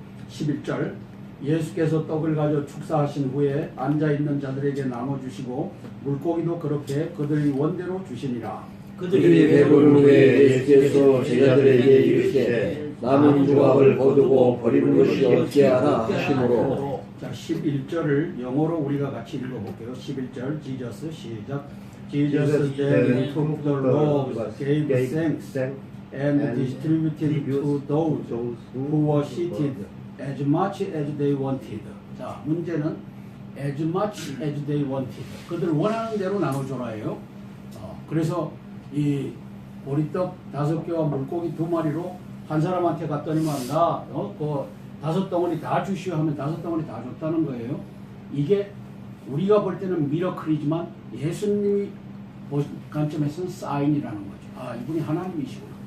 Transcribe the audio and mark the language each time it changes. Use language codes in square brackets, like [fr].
[ko] 11절 예수께서 떡을 가져 축사하신 후에 앉아있는 자들에게 나눠주시고 물고기도 그렇게 그들의 원대로 주시니라. 그들이 배부른 후에 예수께서 제자들에게 이르시되 남은 조각을 거두고 버리는 것이 없게 하라 하시므로. 자, 11절을 영어로 우리가 같이 읽어볼게요. 11절 Jesus 시작. [en] Jesus then took the loaves, gave thanks, and distributed to those who were seated as much as they wanted. [ko] 자, 문제는 [en] as much as they wanted. [ko] 그들 원하는 대로 나눠줘라예요. 그래서 이 보리떡 5개와 물고기 2마리로 한 사람한테 갔더니만 그 5덩어리 다 주시오 하면 5덩어리 다 줬다는 거예요. 이게 우리가 볼 때는 미러클이지만 예수님이 관점에서는 사인이라는 거죠. 이분이 하나님이시구나.